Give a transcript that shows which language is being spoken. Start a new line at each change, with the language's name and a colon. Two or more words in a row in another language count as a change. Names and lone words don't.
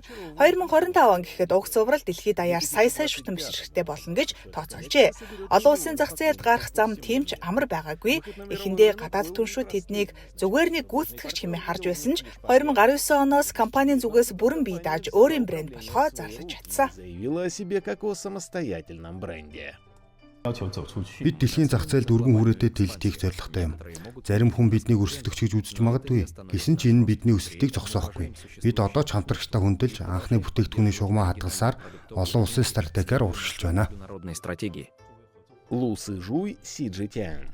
Mongolian: 2025 он гэхэд уг цуврал дэлхийд даяар сая шүтэн бишрэгтэй болно гэж тооцоолжээ. Олон улсын зах зээлд гарах зам тийм ч амар байгаагүй. Эхэндээ гадаад түншүүд тэднийг зүгээр нэг гүйцэтгэгч хэмээн харж байсан ч 2019 оноос компанийн зүгээс бүрэн бие дааж өөрийн брэнд болохоо зарлаж байна.
Russian: Заявила о себе как о самостоятельном бренде.
Mongolian: Бид дэлхийн зах зээлд өргөн хүрээтэй тэлэлтийг зорилготой юм. Зарим хүн биднийг өрсөлдөгч гэж үзэж магадгүй. Гэсэн ч энэ бидний өсөлтийг зогсоохгүй. Бид одоо ч хамтрагчтай хөндлөж анхны бүтээгдэхүүний шугамаа хадгалсаар олон улсын стратегиар урагшилж байна. Лу Сыжуй, Си Житян.